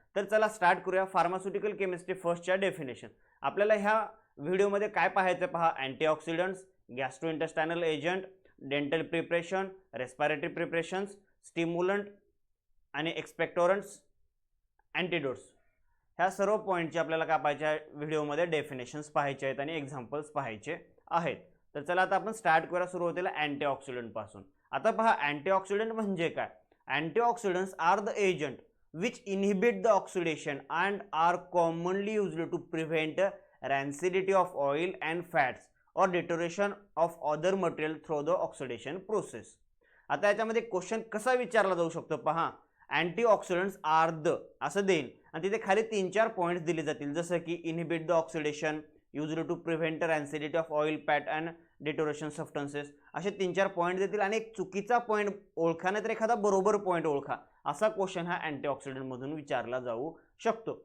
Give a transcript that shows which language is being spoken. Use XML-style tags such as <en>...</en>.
<mr>तर चला स्टार्ट करूया फार्मास्युटिकल केमिस्ट्री फर्स्टच्या डेफिनेशन. आपल्याला ह्या व्हिडिओमध्ये काय पाहायचं पहा, antioxidants, गॅस्ट्रोइंटेस्टायनल agent, dental preparation, respiratory preparations, stimulant आणि एक्सपेक्टोरंट्स, अँटीडोट्स, ह्या सर्व पॉईंटचे आपल्याला काय पाहायचे व्हिडिओमध्ये डेफिनेशन्स पाहायचे आहेत आणि एक्झाम्पल्स पाहायचे आहेत. तर चला आता आपण स्टार्ट करूया सुरुवातीला अँटीऑक्सिडंट पासून. आता पहा, अँटीऑक्सिडंट म्हणजे काय.</mr> <en>Antioxidants are the agent which inhibit the oxidation and are commonly used to prevent rancidity of oil and fats or deterioration of other material through the oxidation process.</en> <mr>आता याच्यामध्ये question कसा विचारला जाऊ शकतो पहा,</mr> <en>antioxidants are the</en> <mr>असं देईल आणि तिथे खाली 3-4 पॉईंट्स दिले जातील, जसं की</mr> <en>inhibit the oxidation, used to prevent rancidity of oil, fat and deterioration substances,</en> <mr>असे 3-4 पॉईंट देतील आणि एक चुकीचा पॉईंट ओळखा नाही तर एखादा बरोबर पॉईंट ओळखा, असा क्वेश्चन हा अँटीऑक्सिडंट मधून विचारला जाऊ शकतो.</mr>